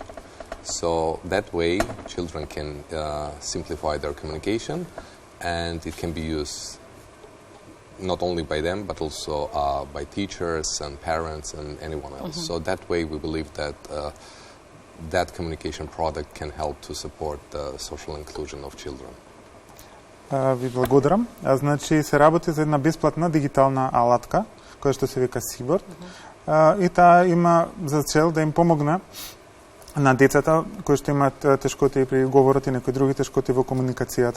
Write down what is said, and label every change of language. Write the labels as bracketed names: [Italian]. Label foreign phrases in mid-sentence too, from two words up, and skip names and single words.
[English] So that way children can simplify their communication, and it can be used not only by them but also by teachers and parents and anyone else. So that way we believe that that communication product can help to support the social inclusion of children. [Macedonian] Ви благодарам. Значи се работи за една бесплатна дигитална алатка, која што се вика Seabird. И таа има за цел да им помогне на децата кои што имаат тешкоти при говорот и некои други тешкоти во комуникацијата.